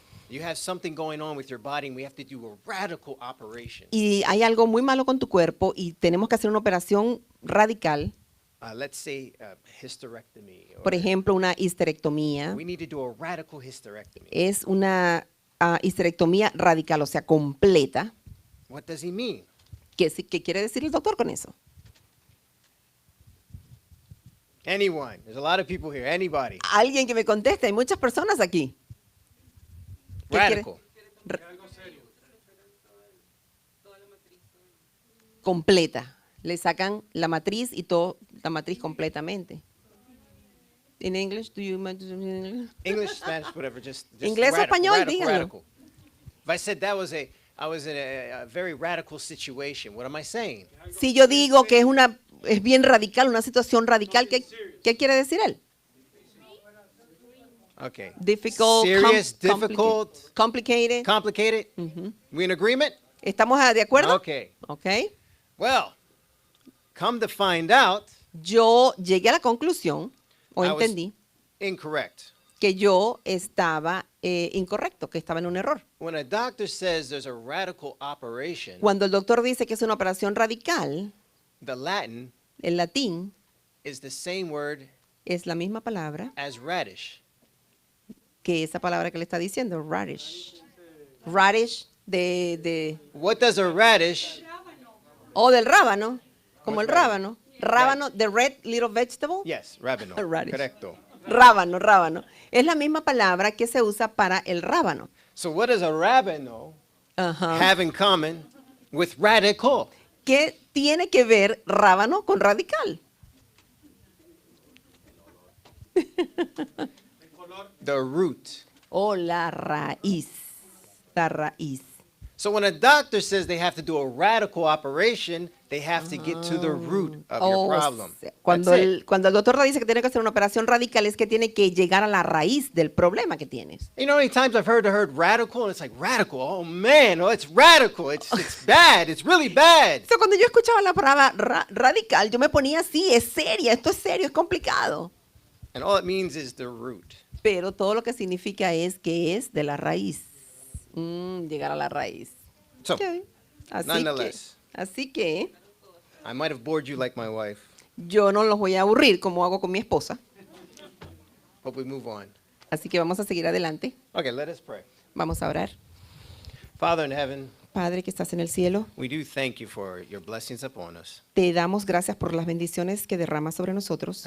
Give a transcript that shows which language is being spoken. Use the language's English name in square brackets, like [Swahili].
[English] you have something going on with your body and we have to do a radical operation. [Spanish] y hay algo muy malo con tu cuerpo y tenemos que hacer una operación radical, [English] Let's say hysterectomy. [Spanish] por ejemplo, una histerectomía, [English] We need to do a radical hysterectomy. [Spanish] es una histerectomía radical, o sea, completa. [English] What does he mean? [Spanish] ¿Qué quiere decir el doctor con eso? [English] Anyone? There's a lot of people here. Anybody? [Spanish] Alguien que me conteste, hay muchas personas aquí. ¿Qué quiere? [English] Radical. [Spanish] Completa. Le sacan la matriz y todo, la matriz completamente. [English] In English, do you English, Spanish, whatever. Just [Spanish] Inglés o [English] radical, [Spanish] español, [English] radical, [Spanish] díganlo. [English] radical. If I said I was in a very radical situation, what am I saying? [Spanish] Si yo digo que es bien radical, una situación radical, ¿qué quiere decir él? [English] Okay. Difficult, Serious, difficult, complicated. complicated. We in agreement? [Spanish] ¿Estamos de acuerdo? [English] Okay. Ok. Well, come to find out, [Spanish] Yo llegué a la conclusión, o [English] I was [Spanish] entendí, [English] incorrect. [Spanish] que yo estaba incorrecto, que estaba en un error. [English] When a doctor says there's a radical operation, [Spanish] Cuando el doctor dice que es una operación radical, [English] the Latin [Spanish] el latín [English] is the same word [Spanish] es la misma palabra [English] as radish. [Spanish] que esa palabra que le está diciendo, radish. Radish de [English] What does a radish? [Spanish] o del rábano, como el [English] What's radish? [Spanish] rábano. Rábano, [English] the red little vegetable. Yes, rabino. Radish. [Spanish] Correcto. Rábano. Es la misma palabra que se usa para el rábano. [English] So what does a rabino Ajá. have in common with radical? [Spanish] ¿Qué tiene que ver rábano con radical? [English] The root. [Spanish] O la raíz. La raíz. [English] So when a doctor says they have to do a radical operation, they have to get to the root of your problem. [Spanish] O sea, cuando [English] That's it. [Spanish] cuando el doctor te dice que tiene que hacer una operación radical es que tiene que llegar a la raíz del problema que tienes. [English] You know how many times I've heard radical and it's like radical. Oh man, oh it's radical. It's bad. It's really bad. [Spanish] Entonces, cuando yo escuchaba la palabra radical, yo me ponía así, es seria, esto es serio, es complicado. [English] And all it means is the root. [Spanish] Pero todo lo que significa es que es de la raíz. Llegar a la raíz. [English] So, Ok. nonetheless. [Spanish] Así que [English] I might have bored you like my wife, [Spanish] yo no los voy a aburrir como hago con mi esposa. [English] but we move on. [Spanish] Así que vamos a seguir adelante. [English] Okay, let us pray. [Spanish] Vamos a orar. [English] Father in heaven, [Spanish] Padre que estás en el cielo, [English] we do thank you for your blessings upon us. [Spanish] te damos gracias por las bendiciones que derramas sobre nosotros.